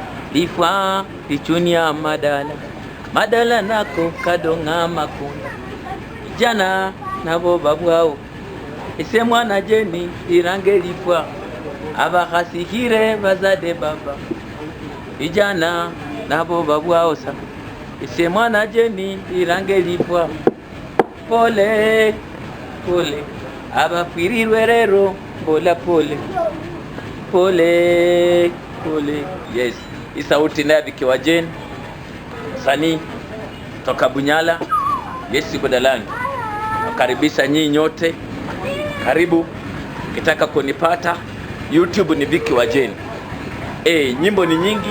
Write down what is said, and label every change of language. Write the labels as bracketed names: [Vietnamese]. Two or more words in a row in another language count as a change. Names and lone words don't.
[Luyia] lifwa lichunia madala madala nako kadonga makunda jana nabo babwao ese mwana jeni irange lifwa abakhasikire bazade baba ijana nabo babwao sa ese mwana jeni irange lifwa pole pole abafirirwe rero bola pole pole pole. [Swahili] Yes, hii sauti naye Vikiwa Jane msanii toka Bunyala. Yes, Budalani. Nakaribisha nyinyi nyote, karibu. Ukitaka kunipata YouTube ni Vikiwa Jane. Nyimbo ni nyingi.